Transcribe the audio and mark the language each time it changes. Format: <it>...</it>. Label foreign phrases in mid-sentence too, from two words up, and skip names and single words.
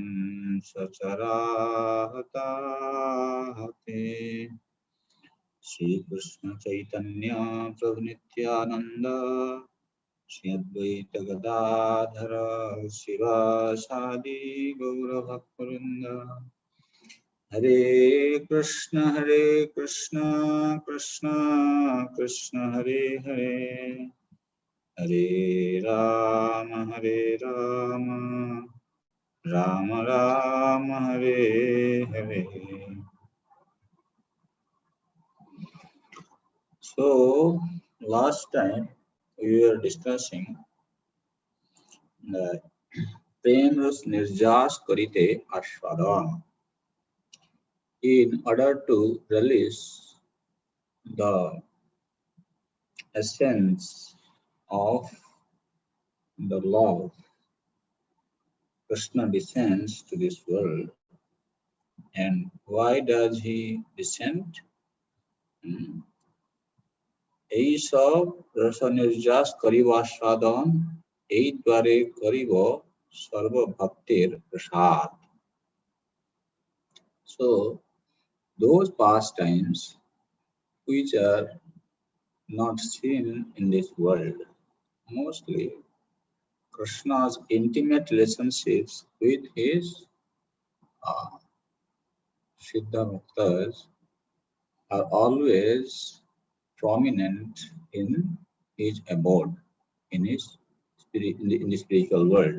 <sa>सचराहताहते श्री कृष्ण चैतन्य प्रभु नित्यानंद श्री अद्वैत गदाधर शिवासादि गौर भक्तवृंद हरे कृष्ण कृष्ण कृष्ण हरे हरे हरे राम राम राम हरे हरे.</sa> <en>So last time we were discussing</en> <bn>প্রেম রস নির্যাস করিতে আস্বাদন.</bn> <en>In order to release the essence of the love, Krishna descends to this world. And why does he descend?</en> <bn>এই সব রস নির্যাস করিব আস্বাদন, এই দ্বারে করিব সর্বভক্তের প্রসাদ.</bn> <en>So those pastimes which are not seen in this world, mostly Krishna's intimate relationships with his Siddha Muktas are always prominent in his abode, in his in the spiritual world.</en>